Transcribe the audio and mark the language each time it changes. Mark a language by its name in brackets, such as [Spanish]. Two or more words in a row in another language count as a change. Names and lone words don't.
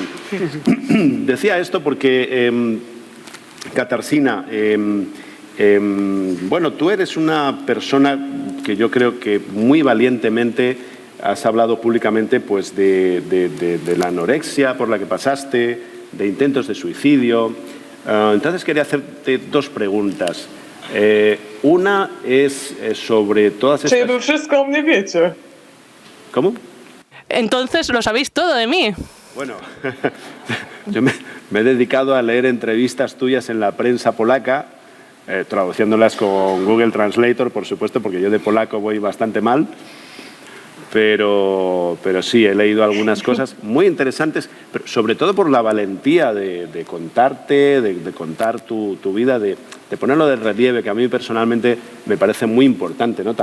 [Spanish] Decía esto porque, Katarzyna, bueno, tú eres una persona que yo creo que muy valientemente has hablado públicamente pues, de la anorexia por la que pasaste, de intentos de suicidio. Entonces quería hacerte dos preguntas. Una es sobre todas estas... [Polish] Czyli wy wszystko o mnie wiecie. [Spanish] ¿Cómo? Entonces lo sabéis todo de mí. Bueno, yo me he dedicado a leer entrevistas tuyas en la prensa polaca, traduciéndolas con Google Translator, por supuesto, porque yo de polaco voy bastante mal. Pero sí, he leído algunas cosas muy interesantes, pero sobre todo por la valentía de contarte, de contar tu vida, de ponerlo de relieve, que a mí personalmente me parece muy importante, ¿no?